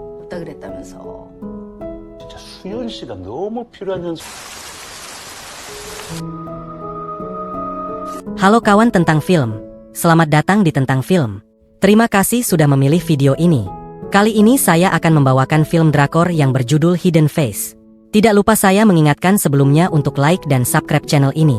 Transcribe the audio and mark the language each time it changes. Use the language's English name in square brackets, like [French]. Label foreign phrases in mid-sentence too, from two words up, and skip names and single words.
[Korean] 있다 그랬다면서. 진짜 수연 씨가 너무 필요한 현수. [Indonesian] Halo kawan tentang film. Selamat datang di Tentang Film. Terima kasih sudah memilih video ini. Kali ini saya akan membawakan film drakor yang berjudul Hidden Face. Tidak lupa saya mengingatkan sebelumnya untuk like dan subscribe channel ini.